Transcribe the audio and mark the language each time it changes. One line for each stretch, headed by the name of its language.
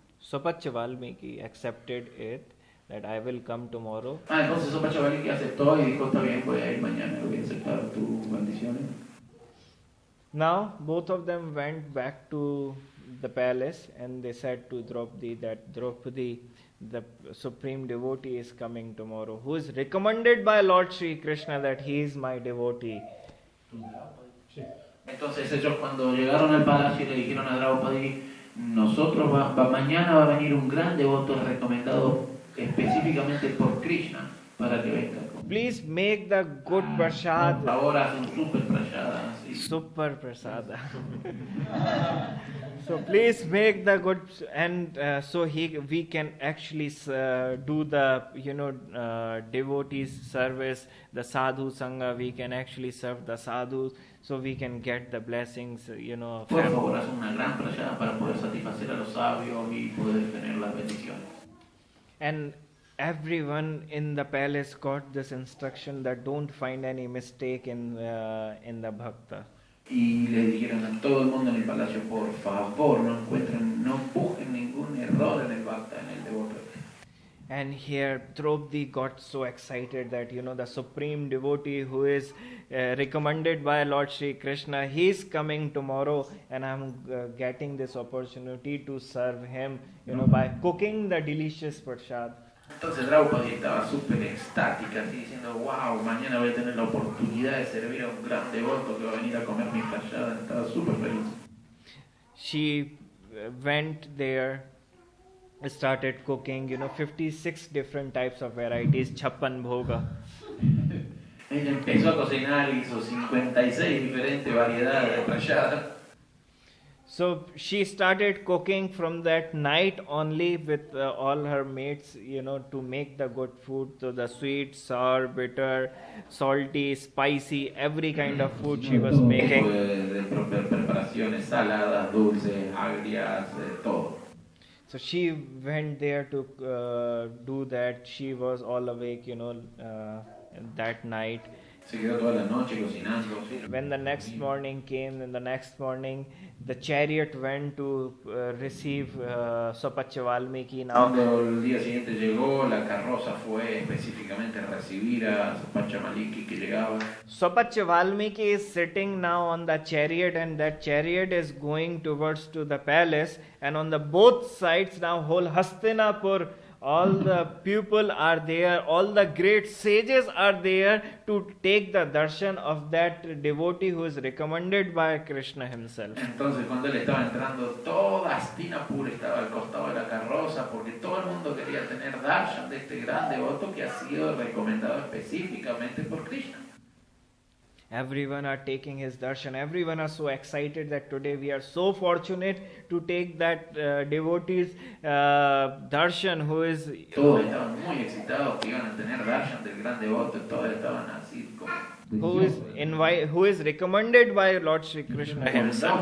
English: Sopacha Valmiki accepted it, that I will come tomorrow.
Spanish: Entonces Sopacha Valmiki aceptó y dijo, está bien, voy a ir mañana, voy a aceptar tus bendiciones.
English: Now, both of them went back to the palace and they said to Draupadi that Draupadi, the supreme devotee, is coming tomorrow, who is recommended by Lord Sri Krishna that he is my devotee.
Spanish: Entonces ellos cuando llegaron al palacio le dijeron a Draupadi, mañana va a venir un gran devoto recomendado específicamente por Krishna para que venga.
English: Please make the good prasad.
Spanish: Ahora haz un super prasada. Super prasada.
English: So please make the good, and so we can actually do the devotees service, the sadhu sangha. We can actually serve the sadhus, so we can get the blessings.
Spanish: Por favor, haz una gran prasada para poder satisfacer a los sabios y poder tener las bendiciones.
English: And everyone in the palace got this instruction that don't find any mistake in the bhakta.
Spanish: Y le dijeron a todo el mundo en el palacio, por favor, no busquen ningún error en el bhakta, en el devoto.
English: And here Draupadi got so excited that the supreme devotee who is recommended by Lord Sri Krishna, he is coming tomorrow, and I'm getting this opportunity to serve him, by cooking the delicious prasad.
Spanish: Entonces Draupadi estaba súper extática, así diciendo, wow, mañana voy a tener la oportunidad de servir a un gran devoto que va a venir a comer mi prasada. Estaba súper feliz.
English: She went there, started cooking, 56 different types of varieties, chappan bhoga.
Spanish: Ella empezó a cocinar y hizo 56 diferentes variedades de prasada.
English: So she started cooking from that night only with all her mates, to make the good food. So the sweet, sour, bitter, salty, spicy, every kind of food she was making.
Spanish: Preparaciones saladas, dulces, agrias, todo.
English: So she went there to do that. She was all awake, that night.
Spanish: Se quedó toda la noche cocinando. ¿Sí?
English: When the next morning came, in the next morning, the chariot went to receive Swapachya Valmiki. Now,
Spanish: Cuando el día siguiente llegó, la carroza fue específicamente a recibir a Pachamaliki que llegaba.
English: Swapachya Valmiki is sitting now on the chariot, and that chariot is going towards to the palace, and on the both sides now whole Hastinapur, all the people are there, all the great sages are there to take the darshan of that devotee who is recommended by Krishna himself.
Spanish: Entonces cuando él estaba entrando, toda Hastinapur estaba al costado de la carroza porque todo el mundo quería tener darshan de este gran devoto que ha sido recomendado específicamente por Krishna.
English: Everyone are taking his darshan. Everyone are so excited that today we are so fortunate to take that devotee's darshan who is...
Spanish: Todos estaban muy excitados que iban a tener darshan del gran devoto. Todos estaban así como...
English: who is recommended by Lord Shri Krishna himself.